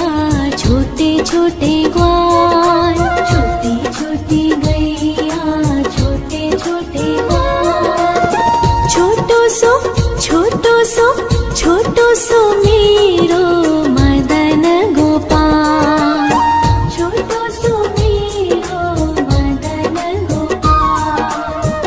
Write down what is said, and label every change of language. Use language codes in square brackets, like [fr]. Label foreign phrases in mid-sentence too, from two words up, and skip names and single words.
[hi] छोटे छोटे ग्वाल, छोटी छोटी गैया, छोटे छोटे ग्वाल। [bra] छोटो छोटो सो मेरो मदन गोपाल, छोटो सो मेरो मदन गोपाल।